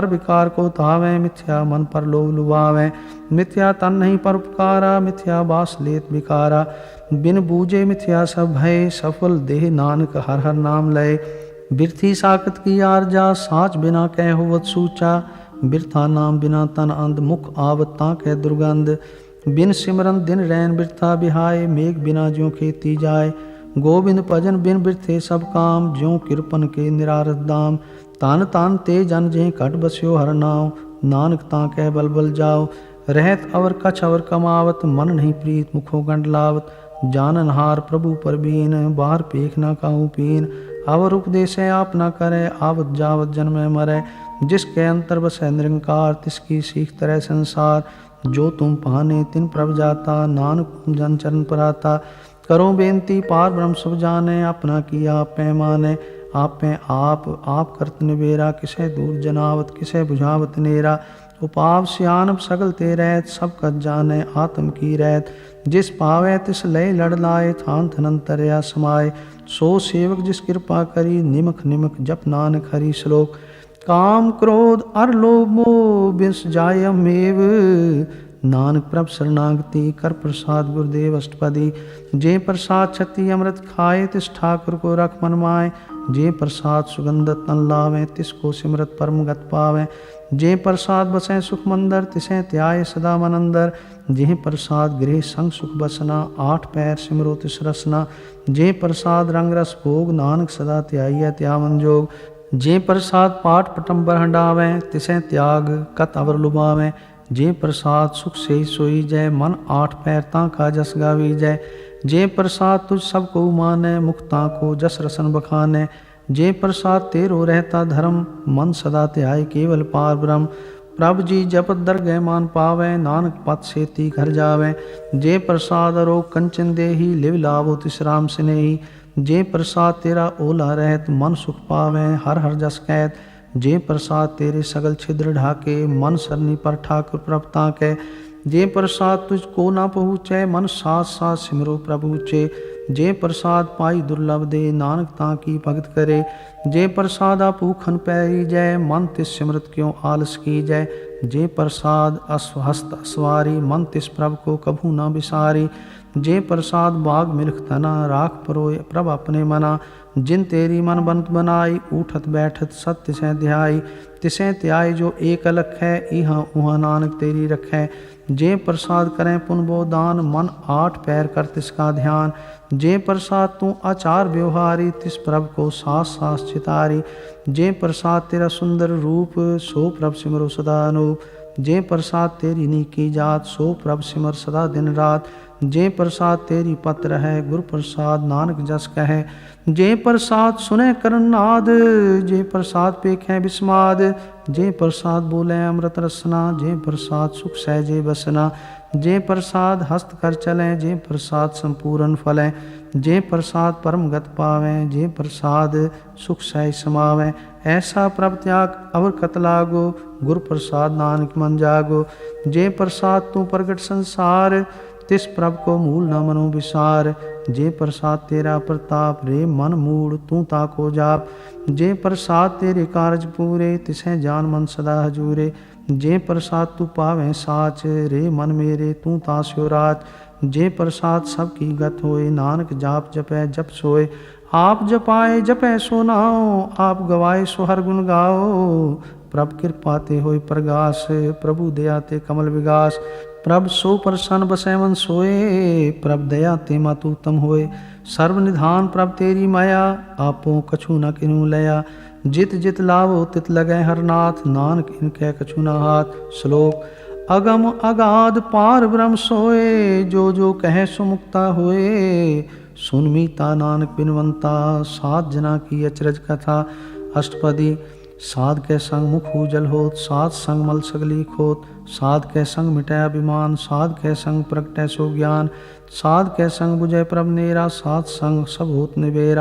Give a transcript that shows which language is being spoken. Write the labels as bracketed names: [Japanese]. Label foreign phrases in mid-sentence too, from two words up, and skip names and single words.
[Hindi] विकार को धावें, मिथ्या मन पर लोभ लुभावें, मिथ्या तन नहीं पर उपकारा, मिथ्या बास लेत विकारा, बिन बूझे मिथ्या सब भय, सफल देह नानक हर हर नाम लय, बिरथी साकत की आरजा, साच बिना कह होवत सूचा, बिरथा नाम बिना तन अंध, मुख आवत ताके दुर्गंध, बिन सिमरन दिन रैन बिरथा बिहाय, मेघ बिना ज्यों खेती जाय, गोविंद भजन बिन बिरथे सब काम, ज्यों किरपन के निरारत दाम, तान तान ते जन जें कट बस्यो हर नाव, नानक ताके बल बल जाओ, रहत अवर कछ अवर कमावत, मन नहीं प्रीत मुखो गंड लावत, जानन हार प्रभु पर बीन, बाहर पेख ना काहू पीन, अवर उपदेश आप न करे, आवत जावत जन्म मरै, जिसके अंतर बसै निरंकार, तिसकी सीख तरह संसार, जो तुम पाने तिन प्रभ जाता, नानक जन चरण पर आता, करो बेनती पार ब्रह्म सब जाने, अपना किया आप पैमाने, आप में आप करत निबेरा, किसे दूर जनावत किसे बुझावत नेरा, उपाव सियानब सगल ते रहत, सब कत जाने आत्म की रहत, जिस पावे तिस लय लड़ लाए, थान थनंतरया समाये, सो सेवक जिस कृपा करी, निमख निमख जप नानक हरि। श्लोक काम क्रोध अर लोभ मोह बिस जायमेव, नानक प्रभ शरणागति कर प्रसाद गुरुदेव अष्टपदी, जे प्रसाद छति अमृत खाए, तिस ठाकुर को रख मन माए, जे प्रसाद सुगंधत तन लावें, तिसको सिमरत परम गत पावें, जे प्रसाद बसें सुख मंदर, तिसें त्याय सदा मन अंदर, जे प्रसाद गृह संग सुख बसना, 8 पैर सिमरो तिस रसना, जे प्रसाद रंग रस भोग, नानक सदा त्याई त्यावन जोग, जे प्रसाद पाठ पटंबर हंडावें, तिसें त्याग कत अवर लुभावें, जे प्रसाद सुख से सोई जय, मन 8 पैर ताका जस गावी जय, जे प्रसाद तुझ सबको माने, मुक्ता को जस रसन बखाने, जे प्रसाद तेरो रहता धर्म, मन सदा त्याय केवल पार ब्रह्म, प्रभु जी जपत दरगह मान पावे, नानक पत सेती घर जावे, जे प्रसाद अरो कंचन देही, लिव लाभो तिस राम स्नेही, जे प्रसाद तेरा ओला रहत, मन सुख पावे हर हर जस कहत, जे प्रसाद तेरे सगल छिद्र ढाके, मन सरनी पर ठाकुर प्रभ ताके, जे प्रसाद तुझको ना पहुँचे, मन साथ साथ सिमरो प्रभु चे, जे प्रसाद पाई दुर्लभ दे, नानक ता की भगत करे। जे प्रसादा भूखन पैरी जय, मन तिस सिमरत क्यों आलस की जय। जे प्रसाद हस्त असवारी, मन तिस प्रभ को कभू न बिसारी। जे प्रसाद बाग मिल्ख तना, राख परोए प्रभ अपने मना। जिन तेरी मन बंत बनाई, उठत बैठत सत तिसै ध्याई। तिसै त्याई जो एक अलख है, इहाँ उहाँ नानक तेरी रखै। जे प्रसाद करें पुन बो दान, मन आठ पैर कर तिसका ध्यान। जे प्रसाद तू आचार व्यवहारी, तिस प्रभ को सास सास चितारी। जे प्रसाद तेरा सुंदर रूप, सो प्रभ सिमरो सदा अनूप। जे प्रसाद तेरी नीकी जात, सो प्रभ सिमर सदा दिन रात। जे प्रसाद तेरी पत्र है, गुरु प्रसाद नानक जस कहे। जे प्रसाद सुने करण नाद, जे प्रसाद पेखें बिस्माद। जे प्रसाद बोले अमृत रसना, जे प्रसाद सुख सहजे बसना। जे प्रसाद हस्त कर चलें, जे प्रसाद संपूर्ण फलें। जे प्रसाद परम गत पावें, जे प्रसाद सुख सह समावें। ऐसा प्रभ त्याग अवर कत लागो, गुरु प्रसाद नानक मन जागो। जे प्रसाद तू प्रगट संसार, तिस प्रभ को मूल न मनो विसार। जे प्रसाद तेरा प्रताप, रे मन मूड तू ताको जाप। जे प्रसाद तेरे कारज पूरे, तिसै जान मन सदा हजूरे। जे प्रसाद तू पावें साच, रे मन मेरे तू तास्यो राच। जे प्रसाद सब की गत होए, नानक जाप जपै जप सोए। आप जपाए जपै सो नाओ, आप गवाए सो हर गुण गाओ। प्रभ कृपा ते होए प्रगास, प्रभु दया ते कमल विगास। प्रभ सो प्रसन्न बसै मन सोए, प्रभ दया ते मातु उत्तम होए। सर्व निधान प्रभ तेरी माया, आपो कछु न किन्हू लया। जित जित लावो तित लगै हर नाथ, नानक इनकै कछु न हाथ। श्लोक अगम अगाध पार ब्रह्म सोए, जो जो कहे सो मुक्ता होए। सुन मीता नानक बिनवंता, सात जना की अचरज कथा। अष्टपदी साध के संग मुख उजल होत, साध संग मल सगली खोत। साध के संग मिटै अभिमान, साध के संग प्रगटै सो ज्ञान। साध के संग बुझै प्रभ नेरा, साध संग सब होत निबेरा।